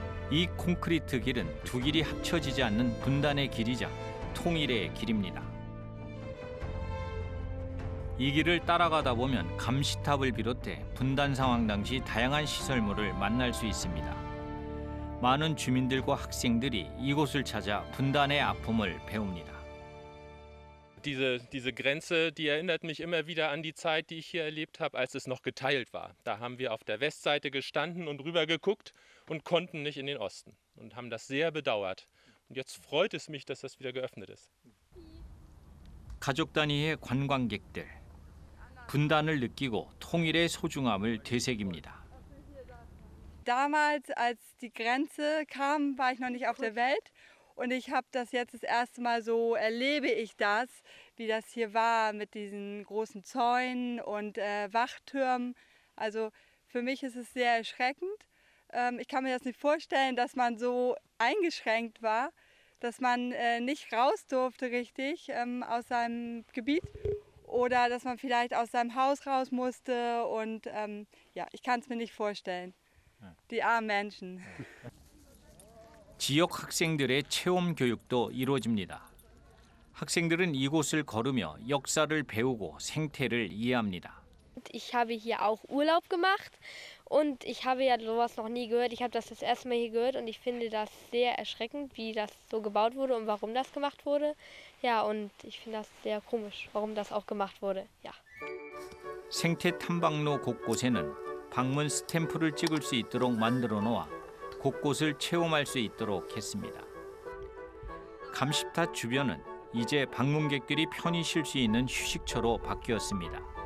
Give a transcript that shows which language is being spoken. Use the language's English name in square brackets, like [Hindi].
[Korean] 이 콘크리트 길은 두 길이 합쳐지지 않는 분단의 길이자 통일의 길입니다. 이 길을 따라가다 보면 감시탑을 비롯해 분단 상황 당시 다양한 시설물을 만날 수 있습니다. 많은 주민들과 학생들이 이곳을 찾아 분단의 아픔을 배웁니다. [German] Diese Grenze, die erinnert mich immer wieder an die Zeit, die ich hier erlebt habe, als es noch geteilt war. Da haben wir auf der Westseite gestanden und rüber geguckt und konnten nicht in den Osten und haben das sehr bedauert. Und jetzt freut es mich, dass das wieder geöffnet ist. [Korean] 가족 단위의 관광객들, 분단을 느끼고 통일의 소중함을 되새깁니다. [German] Damals, als die Grenze kam, war ich noch nicht auf der Welt. Und ich habe das jetzt das erste Mal so, erlebe ich das, wie das hier war mit diesen großen Zäunen und Wachtürmen. Also für mich ist es sehr erschreckend. Ich kann mir das nicht vorstellen, dass man so eingeschränkt war, dass man nicht raus durfte richtig aus seinem Gebiet. oder dass man vielleicht aus seinem Haus raus musste. Und ja, ich kann es mir nicht vorstellen. Die armen Menschen. [Korean] 지역 학생들의 체험 교육도 이루어집니다. 학생들은 이곳을 걸으며 역사를 배우고 생태를 이해합니다. [German] Ich habe hier auch Urlaub gemacht und ich habe ja sowas noch nie gehört. Ich habe das erste Mal hier gehört und ich finde das sehr erschreckend, wie das so gebaut wurde und warum das gemacht wurde. Ja, und ich finde das sehr komisch, warum das auch gemacht wurde. Ja. [Korean] 생태 탐방로 곳곳에는 방문 스탬프를 찍을 수 있도록 만들어 놓아 곳곳을 체험할 수 있도록 했습니다. 감시탑 주변은 이제 방문객들이 편히 쉴 수 있는 휴식처로 바뀌었습니다.